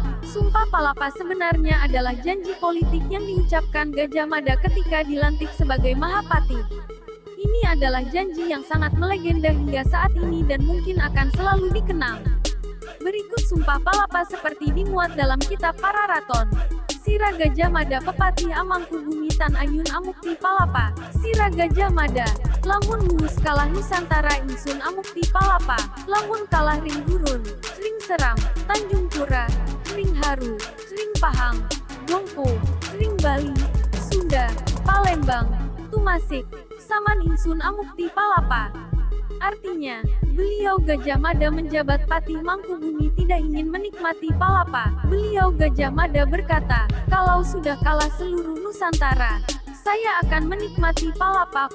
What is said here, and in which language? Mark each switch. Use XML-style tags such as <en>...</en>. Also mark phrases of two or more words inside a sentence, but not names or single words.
<id>Sumpah Palapa sebenarnya adalah janji politik yang diucapkan Gajah Mada ketika dilantik sebagai Mahapati. Ini adalah janji yang sangat melegenda hingga saat ini dan mungkin akan selalu dikenang. Berikut Sumpah Palapa seperti dimuat dalam kitab Pararaton.</id> <kaw>Sira Gajah Mada Pepati Amangkubumi Tan Ayun Amukti Palapa. Sira Gajah Mada, lamun mulus kalah Nusantara Ingsun Amukti Palapa. Lamun kalah Ring Gurun, Ring Seram, Tanjung Pura, Ring Haru, Sring Pahang, Gongpo, Sring Bali, Sunda, Palembang, Tumasik, Saman Insun Amukti Palapa.</kaw> <id>Artinya, beliau Gajah Mada menjabat Patih Mangkubumi tidak ingin menikmati Palapa. Beliau Gajah Mada berkata, kalau sudah kalah seluruh Nusantara, saya akan menikmati Palapa.</id>